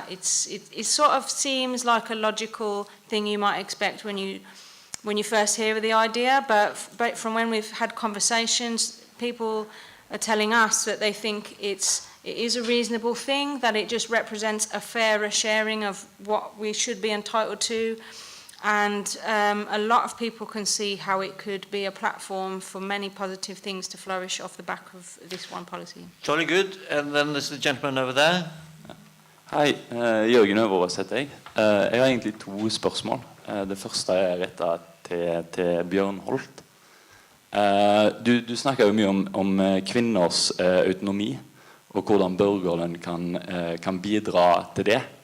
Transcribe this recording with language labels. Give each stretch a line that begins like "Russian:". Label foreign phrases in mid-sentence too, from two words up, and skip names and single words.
English: It sort of seems like a logical thing you might expect when you first hear of the idea, but from when we've had conversations, people are telling us that they think it is a reasonable thing, that it just represents a fairer sharing of what we should be entitled to, and a lot of people can see how it could be a platform for many positive things to flourish off the back of this one policy. Jolly good. And then there's the gentleman over there.
Norwegian: Hei, Jørgen Øverås heter jeg. Jeg har egentlig 2 spørsmål. Det første er rettet til Bjørn Holt. Du snakker jo mye om kvinners autonomi, og hvordan borgerlønn kan bidra til det.